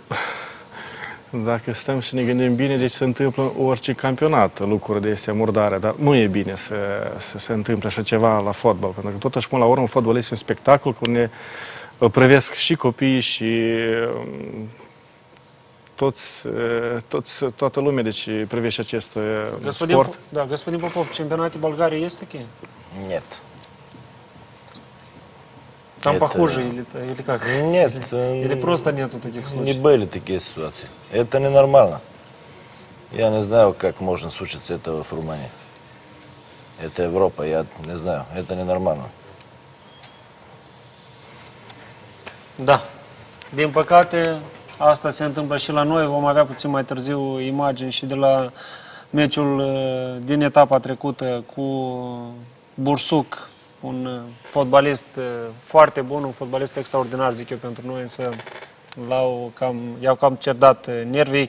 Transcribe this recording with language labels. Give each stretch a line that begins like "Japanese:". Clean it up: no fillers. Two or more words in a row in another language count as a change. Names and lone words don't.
Romanian: Dacă stăm și ne gândim bine, deci se întâmplă orice campionat lucruri de astea murdare, dar nu e bine să se întâmple așa ceva la fotbal, pentru că totuși, până la urmă, fotbal este un spectacol cu ne privesc și copiii și toată lumea, deci privește acest sport. Da,
Russian: господин Popov, чемпионате Болгарии есть такие? Нет. Там похуже или как? Нет. Или просто нету таких случаев? Не были такие ситуации. Это ненормально. Я не знаю, как можно случиться этого в Румынии. Это Европа, я не знаю. Это ненормально.
Romanian: Da. Din păcate, asta se întâmplă și la noi. Vom avea puțin mai târziu imagini și de la meciul din etapa trecută cu Bursuc, un fotbalist foarte bun, un fotbalist extraordinar, zic eu, pentru noi, însă i-au cam cerdat nervii.